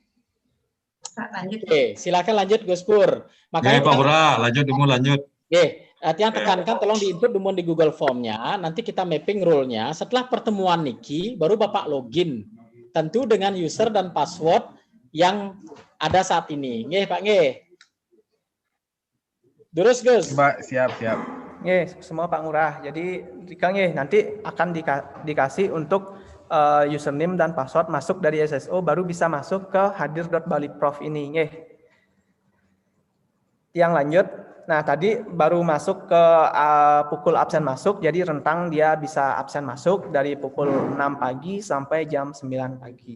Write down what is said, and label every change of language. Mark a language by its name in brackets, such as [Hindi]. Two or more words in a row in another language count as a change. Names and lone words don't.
[Indonesian] Oke, silakan lanjut Gus Pur. Makanya Pak Lurah, lanjut. yang tekankan tolong diinput dulu di Google Form-nya, nanti kita [English] mapping role-nya. [Indonesian] Setelah pertemuan niki, baru Bapak login. Tentu dengan user dan password yang ada saat ini. [Javanese] Nggih, Pak nggih. Terus Gus. [Indonesian] Pak, siap. Nggih, semua Pak Ngurah. Jadi nanti akan dikasih untuk username dan password masuk dari SSO, baru bisa masuk ke hadir.baliprof ini. [Javanese] Nggih. [Indonesian] Yang lanjut, nah tadi baru masuk ke pukul absen masuk, jadi rentang dia bisa absen masuk dari pukul 6 pagi sampai jam 9 pagi.